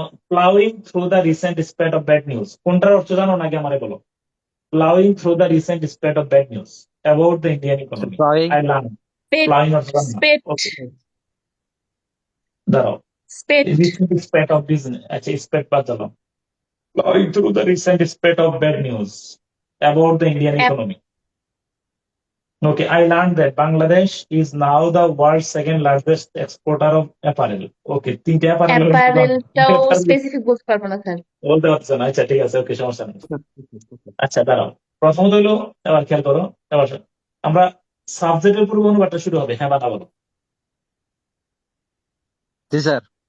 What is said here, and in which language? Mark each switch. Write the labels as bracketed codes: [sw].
[en] ploughing through the recent spread of bad news, [bn] কোনটার অর্থ জানো নাকি আমারে বলো? [en] Ploughing through the recent spread of bad news about the Indian economy. I learn [bn] ploughing অর্থ জানো না? স্পেট ওকে, দাঁড়াও, spate [en] recent spread of business, [bn] আচ্ছা স্প্রেড বাদ দিলাম। [en] Plowing through the recent spread of bad news about the Indian economy. Okay, I learned that Bangladesh is now the world's second largest exporter of apparel. [bn] Okay, তিনটে অ্যাপারেলটাও specific বলতে পারবো না sir. বলতে পারছো না? আচ্ছা ঠিক আছে, ওকে, সমস্যা নেই। আচ্ছা দাঁড়াও, প্রথমত হলো, এবার খেয়াল করো, এবার আমরা সাবজেক্টের পূর্ব অনুবাদটা শুরু হবে, হ্যাঁ বা না বলো। জি স্যার।